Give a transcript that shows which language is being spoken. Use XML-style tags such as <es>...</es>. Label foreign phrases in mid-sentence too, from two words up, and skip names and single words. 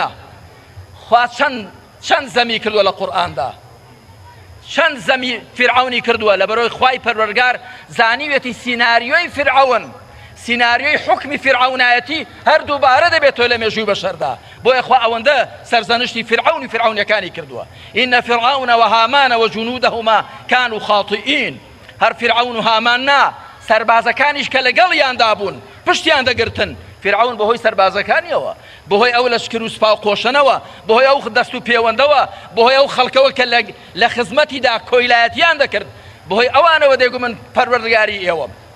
<ckb>خوا چەند زەمی کردووە لە قورئاندا چەند زەمی فرعونی کردووە لە بەرۆی خوای پەروەردگار زانیوێتی سیناریۆی فرعون سیناریۆی حکمی فرعونایەتی هەردووبارە دەبێتەوە لە مێژووی بەشەردا بۆیە خوا ئەوەندە سەرزەنشتی فرعونەکانی کردووە</ckb> <ar>ئینە فرعون وهامان وجنودهما كانوا خاطئين</ar> <ckb>هەر فرعون و هامان نا سەربازەکانیش کە لەگەڵیاندا بوون پشتیان دەگرتن فرعون بەهۆی سەربازەکانیەوە بەهۆی ئەو لەشکر و سوپا و قۆشەنەوە بەهۆی ئەو دەست و پەیوەندەوە بەهۆی ئەو خەڵکەوە کە لە خزمەتیدا کۆیلایەتیان دەکرد بەهۆی ئەوانەوە دەیگو من پەروەردگاری ئێوەم</ckb>